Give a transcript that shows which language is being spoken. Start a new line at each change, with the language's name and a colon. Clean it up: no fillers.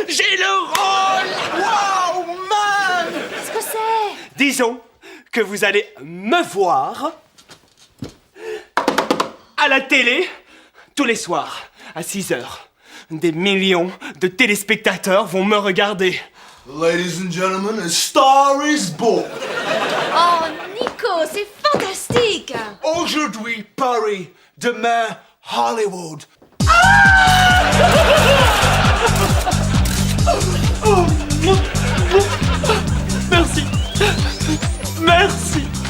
French: J'ai le rôle.
English: Wow, man.
French: Qu'est-ce que c'est? Disons que vous allez me voir à la télé tous les soirs à 6h. Des millions de téléspectateurs vont me regarder.
English: Ladies and gentlemen, a star is born.
French: Oh, Nico, c'est fantastique. Aujourd'hui, Paris. Demain, Hollywood. Merci. Merci.